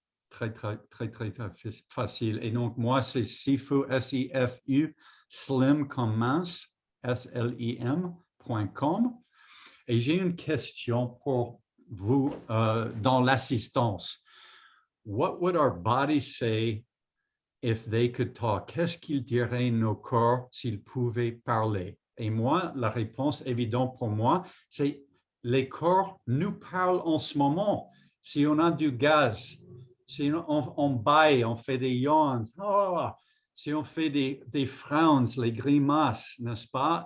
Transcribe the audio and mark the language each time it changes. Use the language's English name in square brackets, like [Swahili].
[French] Très facile. Et donc, moi, c'est Sifu, S-I-F-U, slim comme mince, S-L-I-M.com. Et j'ai une question pour vous dans l'assistance. [English] What would our bodies say if they could talk? [French] Qu'est-ce qu'ils diraient nos corps s'ils pouvaient parler? Et moi, la réponse évidente pour moi, c'est les corps nous parlent en ce moment. Si on a du gaz, si on baille, on fait des [English] yawns, [French] si on fait des [English] frowns, [French] les grimaces, n'est-ce pas?